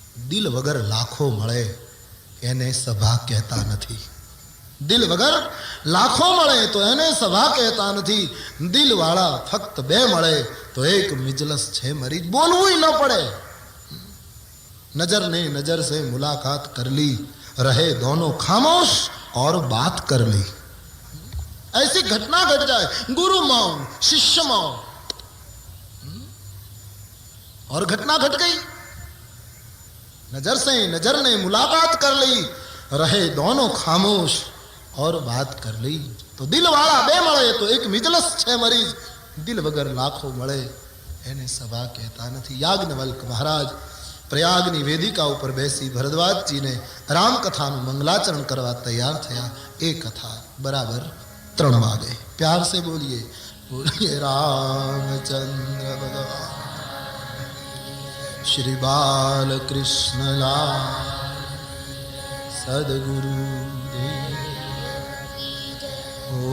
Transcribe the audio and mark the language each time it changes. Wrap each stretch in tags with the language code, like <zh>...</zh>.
<gu>દિલ વગર લાખો મળે એને સભા કહેતા નથી. દિલ વગર લાખો મળે તો એને સભા કહેતા નથી. દિલવાળા ફક્ત બે મળે તો એક મિજલસ છે મરીઝ. બોલવું ન પડે.</gu> <hi>नजर ने नजर से मुलाकात कर ली, रहे दोनों खामोश और बात कर ली. ऐसी घटना घट जाए गुरु मौन शिष्य मौन, और घटना घट गई. नजर से नजर ने मुलाकात कर ली, रहे दोनों खामोश और बात कर ली.</hi> <gu>तो दिल वाला बे मळे तो एक मिजलस छे मरीज. दिल वगर लाखों मळे એને સભા કહેતા નથી. યાજ્ઞવલ્ક મહારાજ પ્રયાગની વેદિકા ઉપર બેસી ભરદ્વાજજીને રામકથાનું મંગલાચરણ કરવા તૈયાર થયા. એ કથા બરાબર 3 વાગે.</gu> <hi>પ્યાર સે</hi> <gu>બોલીએ બોલીએ રામચંદ્ર ભગવાન શ્રી બાલકૃષ્ણ લાલ સદગુરુ દેવ.</gu>